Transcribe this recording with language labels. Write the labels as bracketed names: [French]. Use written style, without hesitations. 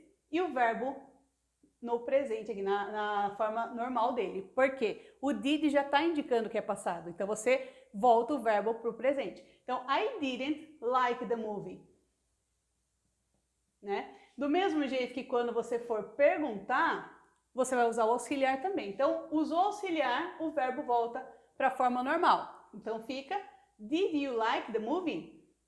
[Portuguese] E o verbo no presente, aqui na forma normal dele. Por quê? O did já está indicando que é passado. Então, você volta o verbo para o presente. Então, [English] I didn't like the movie. [Portuguese] Né? Do mesmo jeito que quando você for perguntar, você vai usar o auxiliar também. Então, usou auxiliar, o verbo volta para a forma normal. Então fica, [English] did you like the movie?